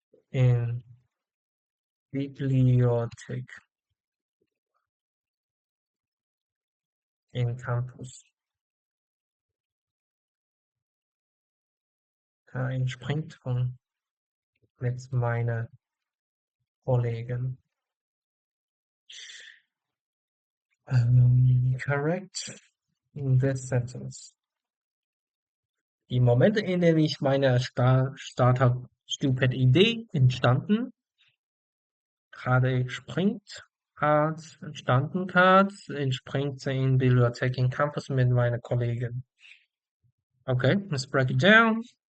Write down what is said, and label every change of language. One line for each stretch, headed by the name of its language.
German: in Bibliothek, in Campus. Entspringt von mit meiner Kollegen.
English: Correct in this sentence.
German: Die Momente, in denen ich meine Startup Stupid Idee entstanden, gerade springt, hat, entstanden hat, entspringt sie in Bibliothek in Campus mit meiner Kollegin.
English: Okay, let's break it down.